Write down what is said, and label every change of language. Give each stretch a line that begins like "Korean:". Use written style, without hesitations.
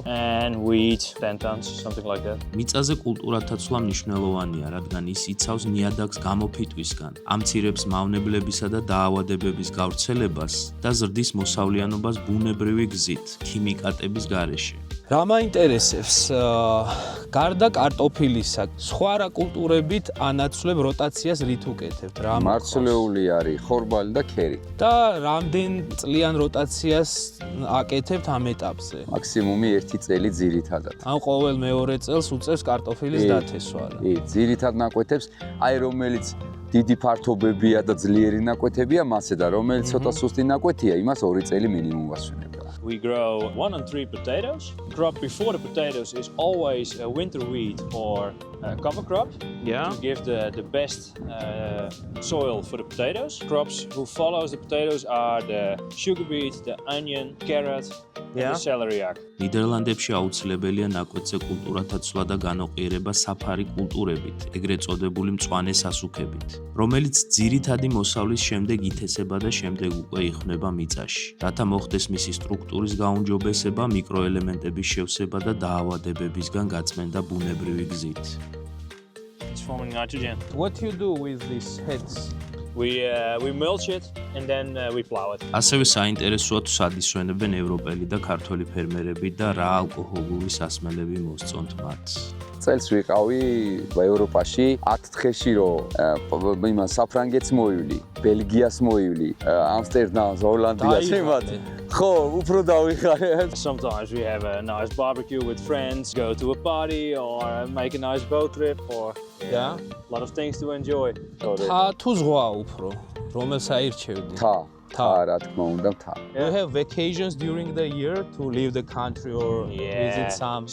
English: And wheat, 10 tons, something like that.
Georgian: მიწაზე კულტურათა ცვლა მნიშვნელოვანია, რადგან ის იცავს ნიადაგს გამოფიტვისგან, ამცირებს მავნებლებისა და დაავადებების გავრცელებას და ზრდის მოსავლიანობას ბუნებრივი გზით, ქიმიკატების გარეშე. რა მაინტერესებს, გარდა კარტოფილისა, სხვა რა კულტურებით ანაცვლებ როტაციას რით უკეთებთ? რა მარცვლეული არის ხორბალი და ქერი. და რამდენ წლიან როტაციას აკეთებთ ამ ეტაპზე? მაქსიმუმი 1 წელი ძირითადად. ან ყოველ მეორე წელს უწევს კარტოფილის დათესვა რა. კი, ძირითად ნაკვეთებს, აი რომელიც დიდი ფართობებია და ძლიერი ნაკვეთებია მასე და რომელიც ცოტა სუსტი ნაკვეთია, იმას 2 წელი მინიმუმ ვასვენებ.
English: We grow 1 and 3 potatoes. Crop before the potatoes is always a winter wheat or a cover crop to give the best soil for the potatoes. Crops who follows the potatoes are the sugar beet, the onion, carrot, and the celeriac.
Georgian: ნიდერლანდებში აუცილებელია ნაკვეთზე კულტურათა ცვლა და განოყიერება საფარი კულტურებით, ეგრეთ წოდებული მწვანე სასუქებით, რომელიც ძირითადი მოსავლის შემდეგ ითესება და შემდეგ უკვე იხსნება მიწაში, რათა მოხდეს მისი სტრუქტურის გაუმჯობესება, მიკროელემენტების შევსება და დაავადებებისგან გაწმენდა ბუნებრივი გზით.
English: It's forming nitrogen. What do you do with these heads? We mulch it and then we plow it.
Georgian: ასევე საინტერესოა თუ სად ისვენებენ ევროპელი და ქართველი ფერმერები და რა ალკოჰოლური სასმელები მოსწონთ მათ. წელს ვიყავი ევროპაში 10 დღეში რომ იმან საფრანგეთს მოივლი, ბელგიას მოივლი, ამსტერდამს, ჰოლანდიას იმათ. ხო, უფრო დავიხარე.
English: Sometimes we have a nice barbecue with friends, go to a party or make a nice boat trip or a lot of things to enjoy.
Georgian: თა თუ ზღვა უფრო? რომელს აირჩევდი? თა, რა თქმა უნდა, თა.
English: You have vacations during the year to leave the country or visit some?